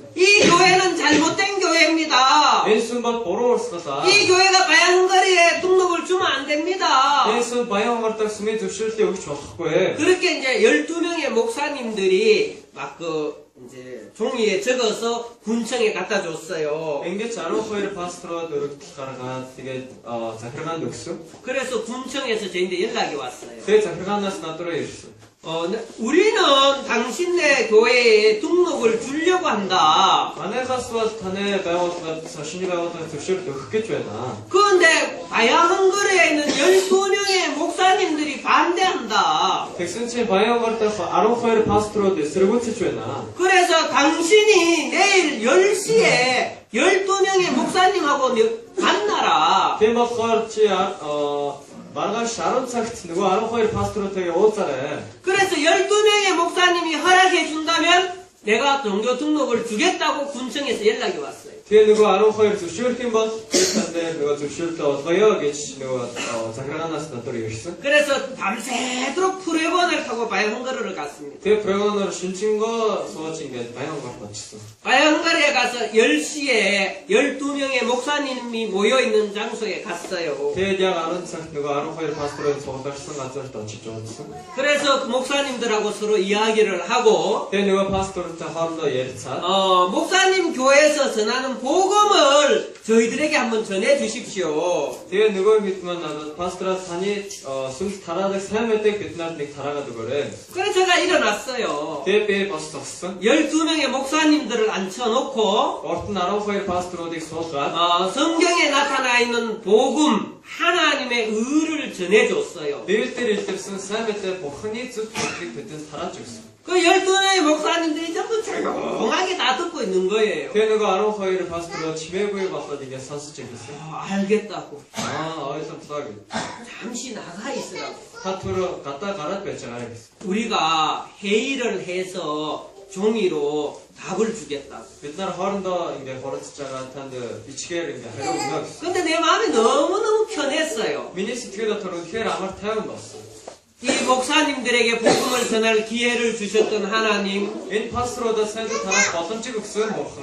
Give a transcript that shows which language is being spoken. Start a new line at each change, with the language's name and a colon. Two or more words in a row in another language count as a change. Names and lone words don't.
Korean: 이 교회는 잘못된 교회입니다.
Mongolian: Энэ сүм бол буруу урсгалаа.
Korean: 이 교회가 바야흥거리에 등록을 주면 안 됩니다.
Mongolian: Энэ сүм Баянгортоор сүмийн зөвшөөрлийг өгч болохгүй.
Korean: 그렇게 이제 12명의 목사님들이 막 이제 종이에 적어서 군청에 갖다 줬어요.
Mongolian: Ингээд 12 пастороо дөрөвдөг тэгээд захиргаанд өгсөн.
Korean: 그래서 군청에서 저희한테 연락이 왔어요.
Mongolian: Тэгээд захиргаанаас над руу ирсэн.
Korean: 우리는 당신네 교회에 등록을 주려고 한다.
Mongolian: Манайхаас бол таны байгууллагад шинэ байгууллагад зөвшөөрөл өгөх гэж байна.
Korean: 그런데 바야헝거리에 있는 12명의 목사님들이 반대한다.
Mongolian: Тэгсэн чинь Баянгор дах 12 пасторууд эсэргүүцэж байна.
Korean: 그래서 당신이 내일 10시에 12명의 목사님하고 만나라.
Mongolian: Тийм болохоор чи маргааш 10 цагт нөгөө 12 пасторуудтай уулзаарай.
Korean: 그래서 12명의 목사님이 허락해 준다면 내가 종교 등록을 주겠다고 군청에서 연락이 왔어요.
Mongolian: Тэгээ нөгөө 12 зөвшөөрөх юм бол танд нөгөө зөвшөөрлөө олгоё гэж нөгөө захиргаанаас над руу ирсэн.
Korean: 그래서 밤새도록 프레곤을 타고 바야헝거리를 갔습니다.
Mongolian: Тэгээ програмаар шинжингөө сууж ингээд Баянгорт очсон.
Korean: 바야헝거리에 가서 10시에 12명의 목사님이 모여있는 장소에 갔어요.
Mongolian: Тэгээд яг 10 цагт нөгөө 12 пасторын суулгаарсан газарт очиж уулзсан.
Korean: 그래서 그 목사님들하고 서로 이야기를 하고
Mongolian: Тэгээ нөгөө пастортай хоорондоо ярилцаад
Korean: 목사님 교회에서 전하는 복음을 저희들에게 한번 전해 주십시오.
Mongolian: тэгээ нөгөө хэд маань надад пастораас таны сүнс тараадаг сайн мэдээг биднэрт нэг тараагаад өгөөрэй.
Korean: 그래서 제가 일어났어요.
Mongolian: Тэгээ би бас зогссон.
Korean: 12명의 목사님들을 앉혀놓고
Mongolian: Орд нь 12 пасторуудыг суулгаад
Korean: 성경에 나타나 있는 복음 하나님의 의를 전해줬어요.
Mongolian: Библиэлд илэрсэн сайн мэдээ Бурханы зөв зүйлийг бидэнд тарааж өгсөн.
Korean: 그 12명의 목사님들이 전부 조용하게 다 듣고 있는 거예요.
Mongolian: Тэгээ нөгөө 12 пасторууд чимээгүй болоод ингээд сонсож ирсэн.
Korean: 알겠다고.
Mongolian: ойлголоо гэж.
Korean: 잠시 나가 있으라고.
Mongolian: Та түр гадаа гараад байж байгаа гэсэн.
Korean: 우리가 회의를 해서 종이로 답을 주겠다고.
Mongolian: Бид нар хоорондоо ингээд хуралдаж байгаа танд бичгээр ингээд хариу өгнө гэсэн.
Korean: 근데 내 마음이 너무너무 편했어요.
Mongolian: Миний сэтгэл дотор үнэхээр амар тайван болсон.
Korean: 이 목사님들에게 복음을 전할 기회를 주셨던 하나님,
Mongolian: Энэ пасторуудаас сайн тараах боломжийг өгсөн Бурхан.